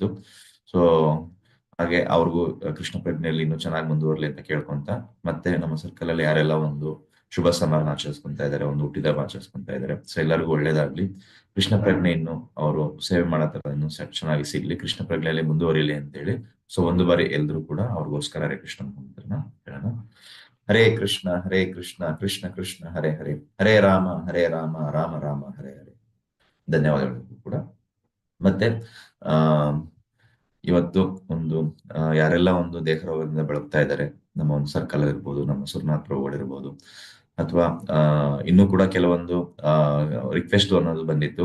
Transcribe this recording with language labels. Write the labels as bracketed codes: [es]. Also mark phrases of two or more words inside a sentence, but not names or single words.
[kn] ಸೊ ಹಾಗೆ ಅವ್ರಿಗೂ ಕೃಷ್ಣ ಪ್ರಜ್ಞೆಯಲ್ಲಿ ಇನ್ನೂ ಚೆನ್ನಾಗಿ ಮುಂದುವರ್ಲಿ ಅಂತ ಕೇಳ್ಕೊಂತ, ಮತ್ತೆ ನಮ್ಮ ಸರ್ಕಲ್ ಅಲ್ಲಿ ಯಾರೆಲ್ಲ ಒಂದು ಶುಭ ಸಮಾರಂಭ ಆಚರಿಸ್ಕೊಂತ ಇದ್ದಾರೆ, ಒಂದು ಹುಟ್ಟಿದ ಹಬ್ಬ ಆಚರಿಸ್ಕೊಂತ ಇದ್ದಾರೆ, ಸೊ ಎಲ್ಲರಿಗೂ ಒಳ್ಳೇದಾಗ್ಲಿ. ಕೃಷ್ಣ ಪ್ರಜ್ಞೆ ಇನ್ನು ಅವರು ಸೇವೆ ಮಾಡೋ ಇನ್ನು ಚೆನ್ನಾಗಿ ಸಿಗ್ಲಿ, ಕೃಷ್ಣ ಪ್ರಜ್ಞೆಯಲ್ಲಿ ಮುಂದುವರಿಲಿ ಅಂತೇಳಿ. ಸೊ ಒಂದು ಬಾರಿ ಎಲ್ರು ಕೂಡ ಅವ್ರಿಗೋಸ್ಕರ ಹರೇ ಕೃಷ್ಣ ಮಂತ್ರನ ಹೇಳೋಣ. ಹರೇ ಕೃಷ್ಣ ಕೃಷ್ಣ ಕೃಷ್ಣ ಹರೇ ಹರೇ, ಹರೇ ರಾಮ ರಾಮ ರಾಮ ಹರೇ ಹರೇ. ಧನ್ಯವಾದಗಳು ಕೂಡ. ಮತ್ತೆ ಇವತ್ತು ಒಂದು ಯಾರೆಲ್ಲ ಒಂದು ದೇಹ ರೋಗದಿಂದ ಬಳಲ್ತಾ ಇದ್ದಾರೆ, ನಮ್ಮ ಒಂದು ಸರ್ಕಲ್ ಇರ್ಬೋದು, ನಮ್ಮ ಸುರ್ನಾಥ್ ಪ್ರಭುಗಳಿರ್ಬೋದು, ಅಥವಾ ಇನ್ನೂ ಕೂಡ ಕೆಲವೊಂದು ರಿಕ್ವೆಸ್ಟ್ ಅನ್ನೋದು ಬಂದಿತ್ತು.